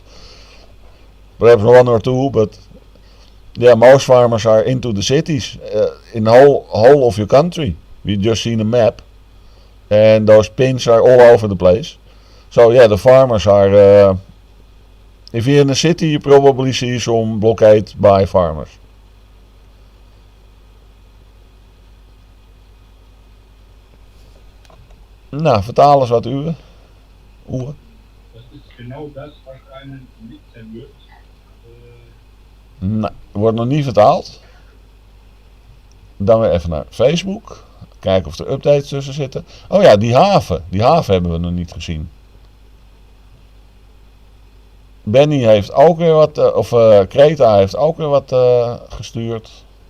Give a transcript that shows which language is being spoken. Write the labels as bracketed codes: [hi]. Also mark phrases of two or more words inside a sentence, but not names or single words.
[en] Perhaps one or two, but yeah, most farmers are into the cities in the whole of your country. We just seen a map, and those pins are all over the place. So yeah, the farmers are. If you're in a city, you probably see some blockade by farmers. [nl] Nou, vertaal eens wat Uwe. [de] das ist genau das, was einen nicht zermürbt. [nl] Nou, wordt nog niet vertaald. Dan weer even naar Facebook. Kijken of er updates tussen zitten. Oh ja, die haven. Die haven hebben we nog niet gezien. Benny heeft ook weer wat, Kreta heeft ook weer wat gestuurd.